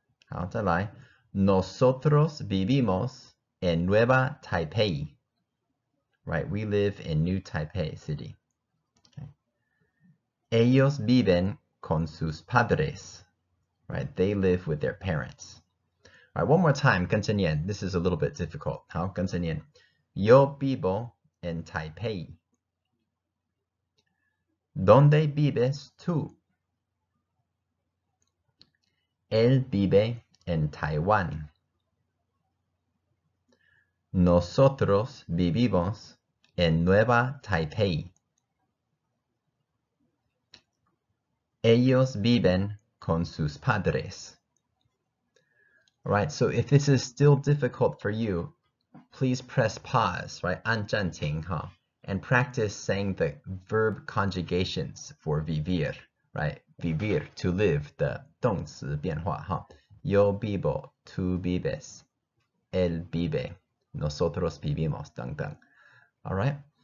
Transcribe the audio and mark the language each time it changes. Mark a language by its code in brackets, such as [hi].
[zh] 好，再来 [es] Nosotros vivimos en Nueva Taipei. [en] right? We live in New Taipei City. Okay. [es] Ellos viven con sus padres, right? [en] They live with their parents. All right, one more time, [zh] 跟着念. [en] This is a little bit difficult. [zh] 好，跟着念. [es] Yo vivo en Taipei. ¿Dónde vives tú? Él vive en Taiwán. Nosotros vivimos en Nueva Taipei. Ellos viven con sus padres. [en] All right, so if this is still difficult for you, please press pause, right? [zh] 按暂停, [en] and practice saying the verb conjugations for vivir, right? Vivir, to live, the [zh] 动词变化, [es] Yo vivo, tú vives, él vive, nosotros vivimos, [zh] 等等. [en] All right?